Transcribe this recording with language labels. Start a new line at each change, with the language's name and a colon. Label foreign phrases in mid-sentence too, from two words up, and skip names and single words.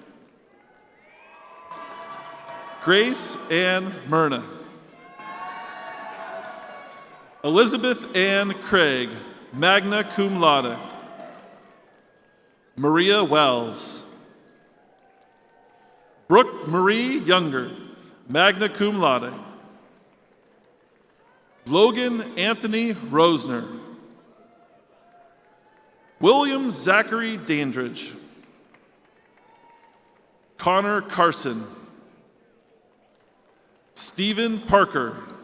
English: Grace Ann Myrna. Elizabeth Ann Craig,
Latin: magna cum laude.
English: Maria Wells. Brooke Marie Younger,
Latin: magna cum laude.
English: Logan Anthony Rosner. William Zachary Dandridge. Connor Carson. Stephen Parker.